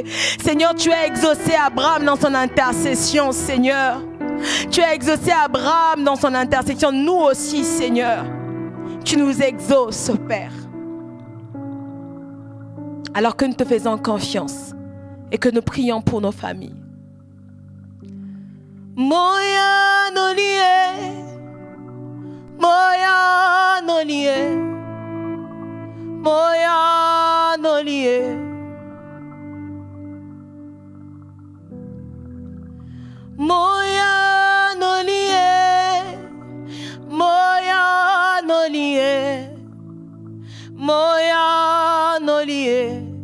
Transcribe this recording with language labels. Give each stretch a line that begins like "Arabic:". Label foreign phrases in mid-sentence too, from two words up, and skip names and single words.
French: Seigneur, tu as exaucé Abraham dans son intercession, Seigneur. Tu as exaucé Abraham dans son intercession. Nous aussi, Seigneur. Tu nous exauces, Père. Alors que nous te faisons confiance et que nous prions pour nos familles. Moya nolie, moya nolie, moya nolie, moya nolie, moya nolie, moya nolie.